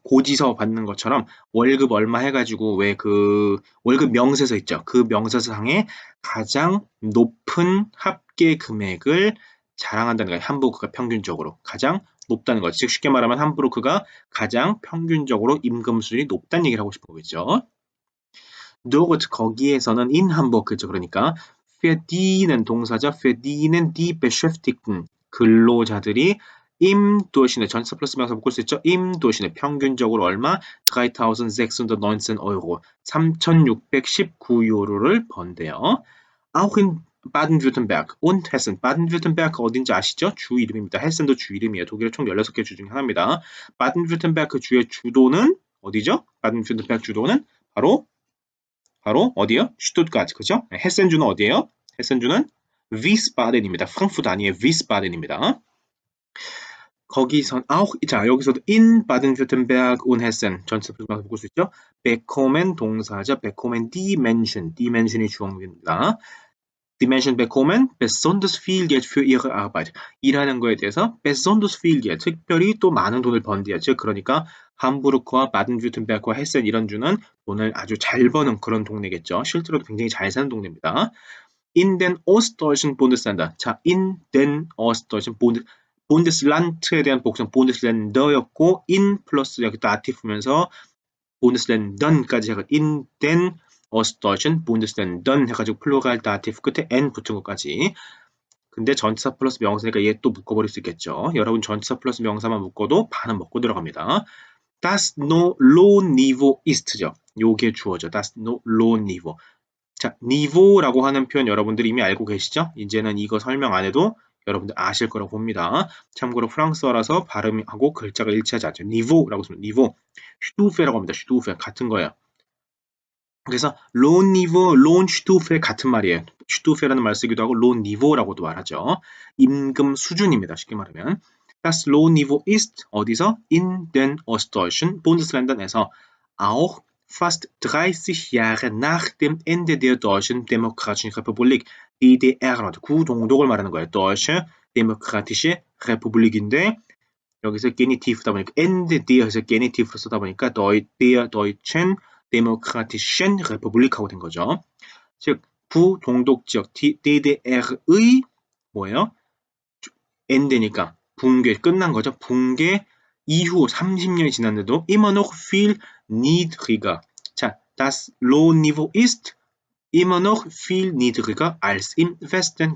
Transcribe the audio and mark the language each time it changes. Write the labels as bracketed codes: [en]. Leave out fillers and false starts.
[ko] 고지서 받는 것처럼 월급 얼마 해가지고 왜 그 월급 명세서 있죠. 그 명세서상에 가장 높은 합계 금액을 자랑한다는 거예요. 함부르크가 평균적으로 가장 높다는 거죠. 즉 쉽게 말하면 함부르크가 가장 평균적으로 임금 수준이 높다는 얘기를 하고 싶은 거겠죠. dort 거기에서는 in 함부르크죠. 그러니까 verdienen 동사죠. verdienen die Beschäftigten 근로자들이 im Durchschnitt 전치사 플러스 명사 묶을 수 있죠. im Durchschnitt 평균적으로 얼마? 3,619 Euro 3,619유로를 번대요. [de] auch in 바든-württemberg und Hessen. [ko] 바든-württemberg 어딘지 아시죠? 주 이름입니다. 헤센도 주 이름이에요. 독일의 총 16개 주 중에 하나입니다. 바든-württemberg 주의 주도는 어디죠? 바든-württemberg 주도는 바로 어디요? 슈투트가트, 그죠? 헤센 주는 어디예요? 헤센 주는 위스바덴입니다. 프랑크푸르트 아니에요. 위스바덴입니다. 거기선 자 여기서도 in 바든-württemberg und Hessen 전체 부분에서 볼 수 있죠. bekommen 동사죠. bekommen dimension이 주어입니다. [de] Dimension bekommen besonders viel Geld für ihre Arbeit. [ko] 일하는 거에 대해서 besonders viel Geld, 특별히 또 많은 돈을 번대요. 즉 그러니까 함부르크와 바든-württemberg과 헤센 이런 주는 돈을 아주 잘 버는 그런 동네겠죠. 실제로도 굉장히 잘 사는 동네입니다. [de] In den Ostdeutschen Bundesländer. [ko] 자, in den Ostdeutschen Bundesland에 대한 복선 Bundesländer였고 in 플러스 여기 다티프면서 Bundesländern까지 해가 in den Ostdeutschen Bundesländern 해가지고 플루랄 다티프 끝에 n 붙은 것까지. 근데 전치사 플러스 명사니까 얘 또 묶어버릴 수 있겠죠. 여러분 전치사 플러스 명사만 묶어도 반은 먹고 들어갑니다. Das Lohnniveau ist 죠. 요게 주어죠. [de] Das Lohnniveau. [ko] 자, niveau라고 하는 표현 여러분들이 이미 알고 계시죠? 이제는 이거 설명 안 해도 여러분들 아실 거라고 봅니다. 참고로 프랑스어라서 발음하고 글자가 일치하지 않죠. niveau라고 쓰면 niveau, Stufe라고 합니다. Stufe 같은 거예요. 그래서 Lohnniveau, Lohnstufe 같은 말이에요. Stufe라는 말 쓰기도 하고 Lohnniveau라고도 말하죠. 임금 수준입니다. [de] 쉽게 말하면 Das Lohnniveau ist 어디서? In den Ostdeutschen Bundesländern에서 auch fast 30 Jahre nach dem Ende der Deutschen Demokratischen Republik, DDR, 구동독을 말하는 거예요. [ko] Deutsche Demokratische Republik인데 여기서 게니티브다 보니까 Ende der에서 게니티브로 쓰다 보니까 der Deutschen Demokratischen Republik 하고 된 거죠. 즉 부동독 지역 DDR의 뭐예요? Ende니까 붕괴 끝난 거죠. 붕괴 이후 30년이 지났는데도 immer noch viel niedriger. [de] 자, das Lohnniveau ist immer noch viel niedriger als im Westen.